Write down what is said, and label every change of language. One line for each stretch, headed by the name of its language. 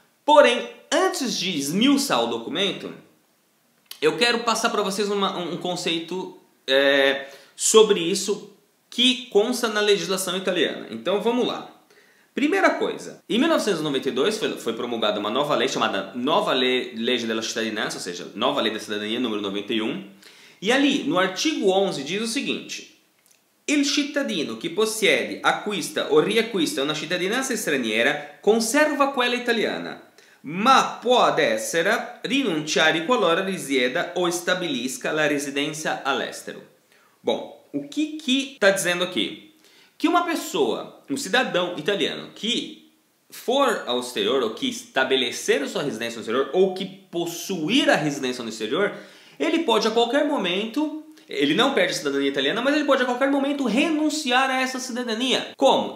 Portuguese: Porém, antes de esmiuçar o documento, eu quero passar para vocês um conceito sobre isso que consta na legislação italiana. Então vamos lá. Primeira coisa, em 1992 foi promulgada uma nova lei chamada Nova Legge della Cittadinanza, ou seja, Nova Lei da Cidadania, número 91. E ali, no artigo 11, diz o seguinte:
Italian: Il cittadino che possiede, acquista o riacquista una cittadinanza straniera conserva quella italiana, ma può ad essa rinunciare qualora risieda o stabilisca la residenza all'estero.
Portuguese: Bom, o que está dizendo aqui? Que uma pessoa, um cidadão italiano que for ao exterior ou que estabelecer a sua residência no exterior ou que possuir a residência no exterior, ele pode a qualquer momento, ele não perde a cidadania italiana, mas ele pode a qualquer momento renunciar a essa cidadania. Como?